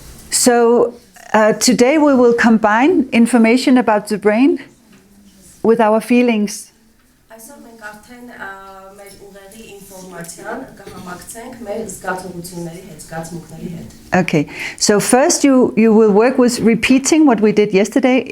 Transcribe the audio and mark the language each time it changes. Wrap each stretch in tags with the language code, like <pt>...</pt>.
<en>So today we will combine information about the brain with our feelings.</en> <hy>Այսօր մենք արդեն մեր ուղեղի ինֆորմացիան կհամակցենք մեր զգացողությունների հետ, զգացմունքների հետ։</hy> <en>Okay, so first you will work with repeating what we did yesterday.</en>